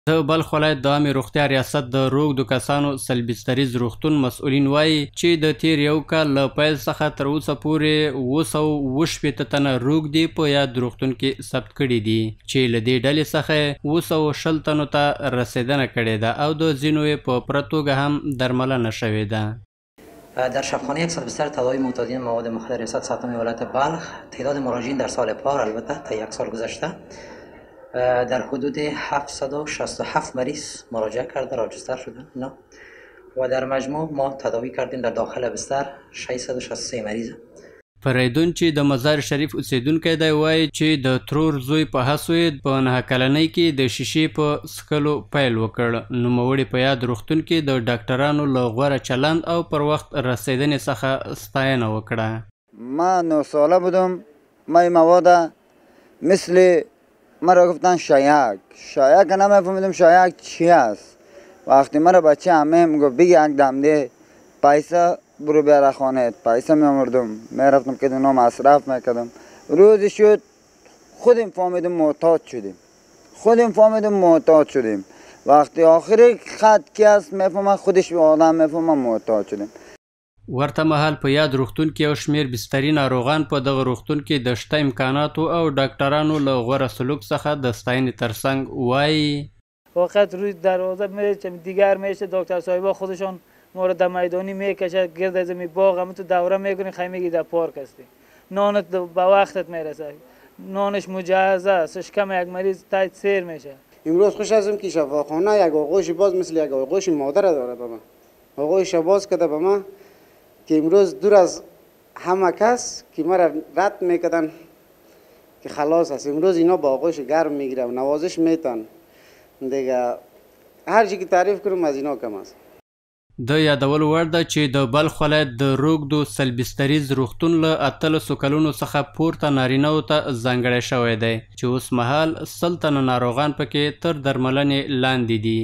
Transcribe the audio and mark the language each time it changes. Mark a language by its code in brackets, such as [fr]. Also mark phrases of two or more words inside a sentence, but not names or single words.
[ps] د بلخ ولایت د عامې روغتیا ریاست د روږدو کسانو سلبستریز روغتون مسؤلین وایي چې د تیر یو کال له پیل څخه تر اوسه پورې 780 تنه روږدي په یاد روغتون کې ثبت کړي دي چې له دې ډلې څخه 220 تنو ته رسیدنه کړې ده او د ځینو یې په پوره توګه هم درملنه شوې ده. [fa] در شفاخانه یک سلبستر تداوی معتادین مواد مخدر ریاست ساتم ولایت بلخ تعداد مراجعین در سال پار البته تا یک سال گذشته در حدود 767 مریض مراجعه کرده راجستر شدن اینا و در مجموع ما تداوی کردیم در داخل بستر 663 مریض. [ps] فریدون چې د مزار شریف اوسیدونکی دی وایي چې د ترور زوی په هڅو یې په 9 کلنۍ کې د شیشې په څښلو پیل وکړ. نوموړي په یاد روغتون کې د ډاکټرانو له غوره چلند او پر وخت رسیدنې څخه ستاینه وکړه. [fa] ما 9 ساله بودم. ما مواد مثل مرا گفتن شایک نمیفهمیدم شایک چی است. وقتی مرا بچه همه میگفت بگی یک دم ده پیسه برو بیاره خانه پیسه میامردم میرفتم که دونام مصرف میکردم. روزی شد خودم فهمیدم معتاد شدیم. وقتی آخری خط کی است میفهمم خودش آدم میفهمم معتاد شدیم. [ps] ورته مهال په یاد روغتون کې یو شمیر بستري ناروغان په دغه روغتون کې د شته امکاناتو او ډاکټرانو له غوره سلوک څخه د ستاینې ترڅنګ وایي [fa] فقط روی دروازه میشه دیگر میشه دکتر صاحبا خودشون مورد میدانی میکشه گرد زمین باغ هم تو دوره میکنی خیلی میگی در پارک هستی نانت به وقتت میرسه نانش مجهزه است شکم یک مریض تایت سیر میشه. امروز خوش هستم که شفاخانه یک آغوش باز مثل یک آغوش مادر داره به من آغوش باز کرده به من که امروز دور از همه کس که مرا رد میکردن که خلاص است امروز اینا با آغوش گرم میگیره و نوازش میتن دیگه هر چی که تعریف کنم از اینا کم است. [ps] د یادولو وړ ده چې د بلخ ولایت د روږدو سلبستریز روغتون له 18 کلونو څخه پورته نارینه‌و ته ځانګړی شوی دی چې اوس مهال 100 تنه ناروغان پکې تر درملنې لاندې دي.